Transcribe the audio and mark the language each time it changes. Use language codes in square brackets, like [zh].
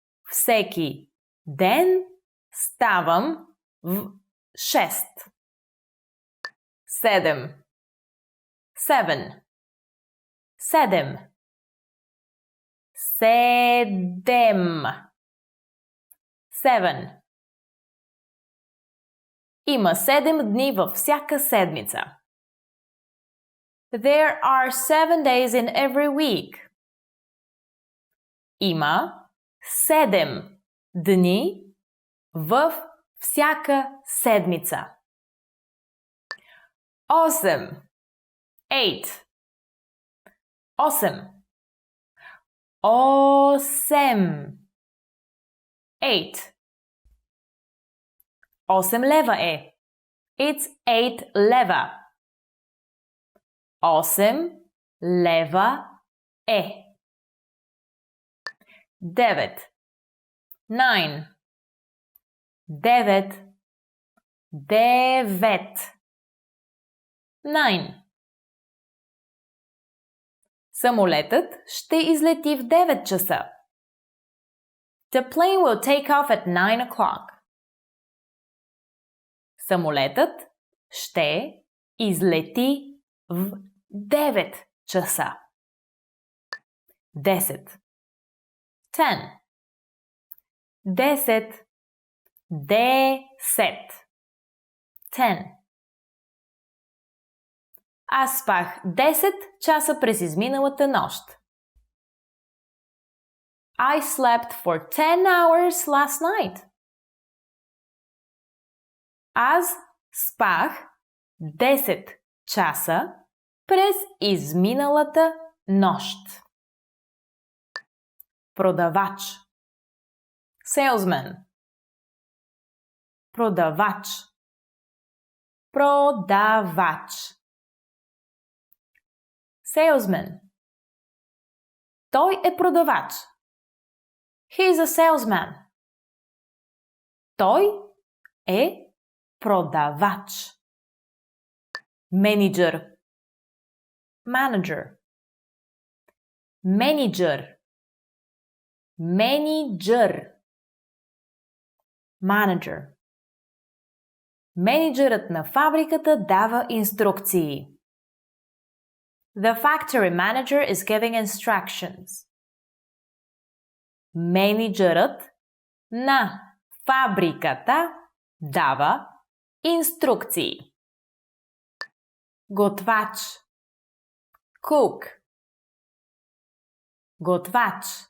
[bg] Всеки ден ставам в 6. 7. 7. 7. 7. 7. Има 7 дни във всяка седмица. [en] There are 7 days in every week. [bg] Има 7 дни в всяка седмица. 8. 8. 8. 8. 8. 8 лева е. [en] It's [bg] 8 лева. 8 лева е. 9. 9. 9. 9. 9. Самолетът ще излети в 9 часа. [en] The plane will take off at 9 o'clock. [bg] Самолетът ще излети в 9 часа. 10. 10. 10. 10. 10. Аз спах 10 часа през изминалата нощ. [en] I slept for 10 hours last night. [bg] Аз спах 10 часа през изминалата нощ. Продавач. [en] Salesman. [bg] Продавач. Продавач. [en] Salesman. [bg] Той е продавач. [en] He is a salesman. [bg] Той е продавач. Менеджер. [en] Manager. [bg] Менеджер. Менеджер. [en] Manager. [bg] Менеджерът на фабриката дава инструкции. [en] The factory manager is giving instructions. [bg] Менеджерът на фабриката дава инструкции. Готвач. [en] Cook. [bg] Готвач.